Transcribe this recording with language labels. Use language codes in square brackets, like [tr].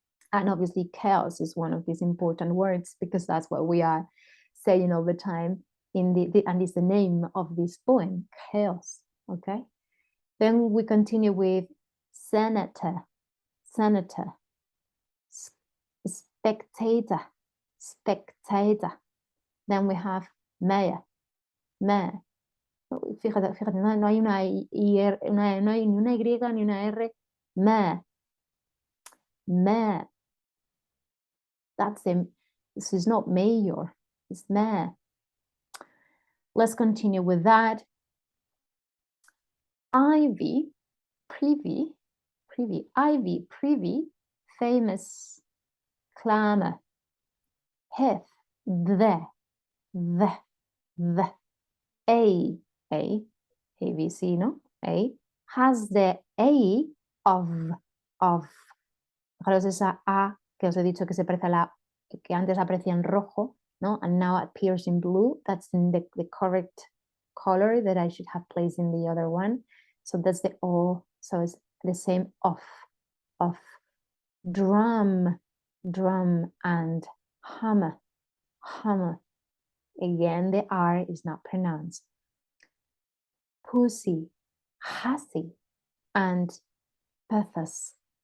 [en] And obviously chaos is one of these important words, because that's what we are saying all the time in and it's the name of this poem, chaos. Okay. Then we continue with senator, senator, spectator, spectator. Then we have mayor, mayor. [es] Fíjate, no hay una I, no hay ni una Y ni una R. [en] Mayor, mayor. That's him. This is not mayor, it's mayor. Let's continue with that. Ivy, privy, privy, ivy, privy, famous, clamor. Heath, the, A, ABC, no? A, has the A of. [es] Fijaros esa A que os he dicho que se parece a la que antes aparecía en rojo, no? [en] And now appears in blue. That's in the correct color that I should have placed in the other one. So that's the O. So it's the same of. Drum, drum, and hammer, hammer. Again, the R is not pronounced. Pussy, hussy, and pathos.